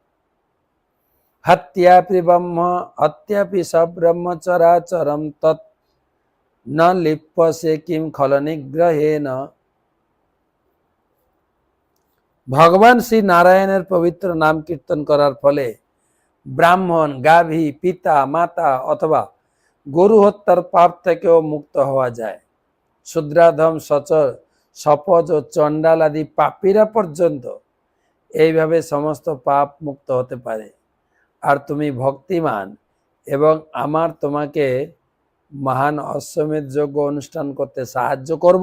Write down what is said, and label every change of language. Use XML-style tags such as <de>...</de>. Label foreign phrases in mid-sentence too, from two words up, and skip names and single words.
<sa>हत्यापि सब्रह्मचराचरं तत् न लिप्यसे किं खल निग्रहेन।</sa> <bn>ভগবান শ্রী নারায়ণের পবিত্র নাম কীর্তন করার ফলে ব্রাহ্মণ গাভী পিতা মাতা অথবা গুরু হত্যার পাপ থেকেও মুক্ত হওয়া যায়। শূদ্রাধম সচর সপজ ও চণ্ডাল আদি পাপীরা পর্যন্ত এইভাবে সমস্ত পাপ মুক্ত হতে পারে। আর তুমি ভক্তিমান এবং আমার তোমাকে মহান অশ্বমেধ যজ্ঞ অনুষ্ঠান করতে সাহায্য করব।</bn>